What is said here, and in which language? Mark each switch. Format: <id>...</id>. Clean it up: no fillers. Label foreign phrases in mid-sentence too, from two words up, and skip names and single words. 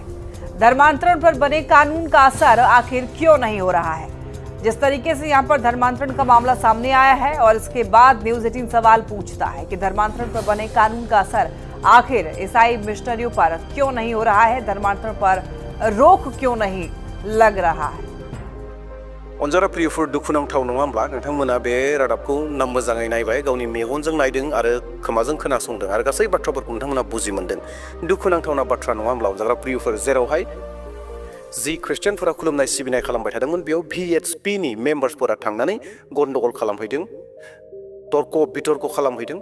<hi>धर्मांतरण पर बने कानून का असर आखिर क्यों नहीं हो रहा है। जिस तरीके से यहाँ पर धर्मांतरण का मामला सामने आया है और इसके बाद न्यूज 18 सवाल पूछता है कि धर्मांतरण पर बने कानून का असर आखिर ईसाई मिशनरियों पर क्यों नहीं हो रहा है, धर्मांतरण पर रोक क्यों नहीं लग रहा है।</hi> <brx>अनजारा प्रियफोर दुखुनांथाव नङा होमब्ला नोंथांमोना बे रादाबखौ मोजाङै नायबाय, गावनि मेगनजों नायदों आरो खोमाजों खोनासंदों आरो गासै बाथ्राफोरखौ नोंथांमोना बुजि मोनदों। दुखुनांथावना बाथ्रा नङा होमब्ला अनजारा प्रियफोर जेरावहाय जि ख्रिस्टियानफोरा खुलुमनाय सिबिनाय खालामबाय थादोंमोन बेयाव VHP नि मेम्बार्सफोरा थांनानै गन्डगल खालामहैदों, तर्क बितर्क खालामहैदों।</brx>